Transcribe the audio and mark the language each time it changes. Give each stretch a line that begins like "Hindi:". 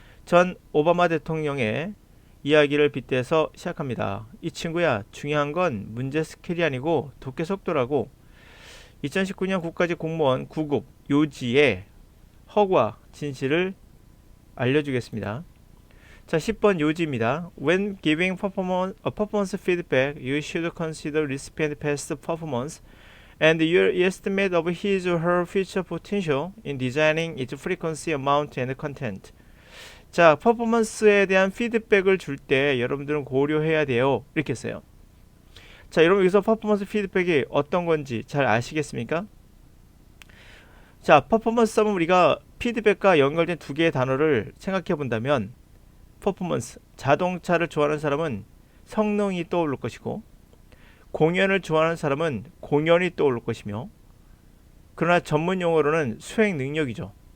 Korean: 전 오바마 대통령의 이야기를 빗대서 시작합니다. 이 친구야, 중요한 건 문제 스킬이 아니고 독해 속도라고. 2019년 국가직 공무원 9급 요지의 허구와 진실을 알려주겠습니다. 자, 10번 요지입니다.
English: When giving performance feedback, you should consider recipient past performance and your estimate of his or her future potential in designing its frequency, amount, and content.
Korean: 자, 퍼포먼스에 대한 피드백을 줄 때 여러분들은 고려해야 돼요. 이렇게 써요. 자, 여러분 여기서 퍼포먼스 피드백이 어떤 건지 잘 아시겠습니까? 자, 퍼포먼스 하면 우리가 피드백과 연결된 두 개의 단어를 생각해 본다면 퍼포먼스, 자동차를 좋아하는 사람은 성능이 떠오를 것이고 공연을 좋아하는 사람은 공연이 떠오를 것이며 그러나 전문 용어로는 수행 능력이죠.